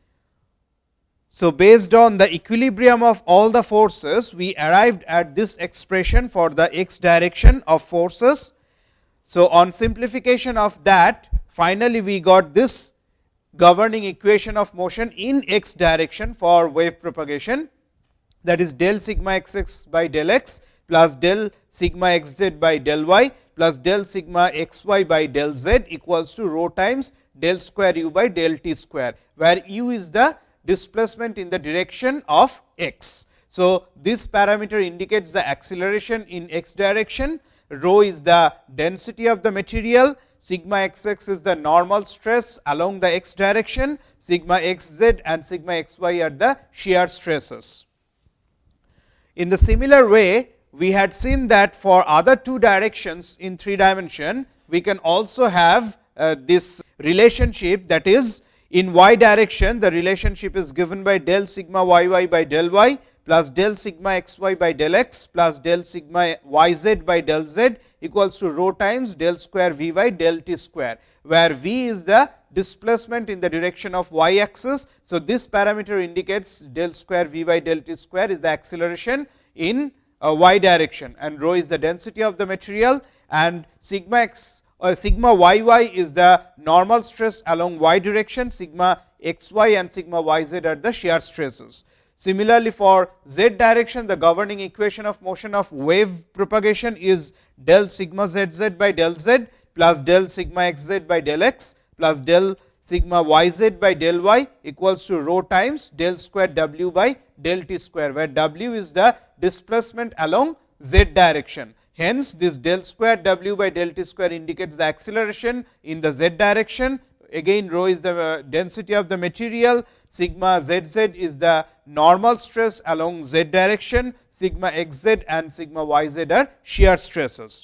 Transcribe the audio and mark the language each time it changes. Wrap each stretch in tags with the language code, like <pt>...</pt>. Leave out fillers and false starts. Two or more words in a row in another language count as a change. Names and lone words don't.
<en>So, based on the equilibrium of all the forces, we arrived at this expression for the x direction of forces. So, on simplification of that, finally, we got this governing equation of motion in x direction for wave propagation, that is del sigma x x by del x plus del sigma x z by del y plus del sigma x y by del z equals to rho times del square u by del t square, where u is the displacement in the direction of x. So, this parameter indicates the acceleration in x direction, rho is the density of the material, sigma x x is the normal stress along the x direction, sigma x z and sigma x y are the shear stresses. In the similar way, we had seen that for other two directions in 3 dimension, we can also have this relationship, that is in y direction the relationship is given by del sigma y y by del y plus del sigma x y by del x plus del sigma y z by del z equals to rho times del square v by del t square, where v is the displacement in the direction of y axis. So, this parameter indicates del square v by del t square is the acceleration in y direction, and rho is the density of the material, and sigma x sigma y y is the normal stress along y direction, sigma x y and sigma y z are the shear stresses. Similarly, for z direction, the governing equation of motion of wave propagation is del sigma z z by del z plus del sigma x z by del x plus del sigma y z by del y equals to rho times del square w by del t square, where w is the displacement along z direction. Hence, this del square w by del t square indicates the acceleration in the z direction. Again, rho is the density of the material, sigma z z is the normal stress along z direction, sigma x z and sigma y z are shear stresses.</en>